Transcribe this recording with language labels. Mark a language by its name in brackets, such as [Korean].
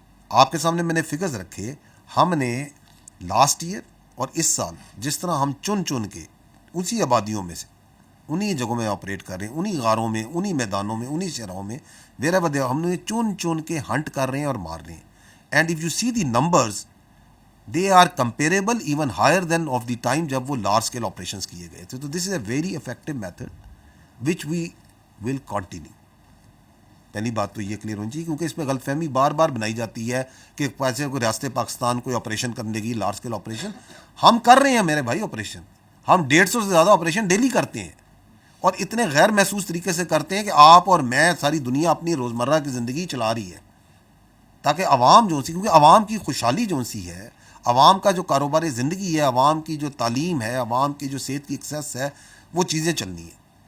[Urdu] آپ کے سامنے میں نے فگرز رکھے. ہم نے لاسٹ ایئر اور اس سال جس طرح ہم چن کے اسی آبادیوں میں سے انہی جگہوں میں آپریٹ کر رہے ہیں, انہی غاروں میں, انہی میدانوں میں, انہی شہروں میں, ہم نے چن کے ہنٹ کر رہے ہیں اور مار رہے ہیں. [English] and if you see the numbers, they are comparable even higher than of the time [Urdu] جب وہ لارج اسکیل آپریشنس کیے گئے تھے. [English] تو this is a very effective method which we will continue. [Urdu] پہلی بات تو یہ کلیئر ہونی چاہیے, کیونکہ اس پہ غلط فہمی بار بار بنائی جاتی ہے کہ ایسے کوئی ریاست پاکستان کوئی آپریشن کرنے لگی لارج اسکیل آپریشن. ہم کر رہے ہیں میرے بھائی آپریشن, ہم 150 سے زیادہ آپریشن ڈیلی کرتے ہیں, اور اتنے غیر محسوس طریقے سے کرتے ہیں کہ آپ اور میں, ساری دنیا اپنی روزمرہ کی زندگی چلا رہی ہے, تاکہ عوام جو سی, کیونکہ عوام کی خوشحالی جو سی ہے, عوام کا جو کاروبار زندگی ہے, عوام کی جو تعلیم ہے, عوام کی جو صحت کی ایکسیس ہے, وہ چیزیں چلنی ہیں.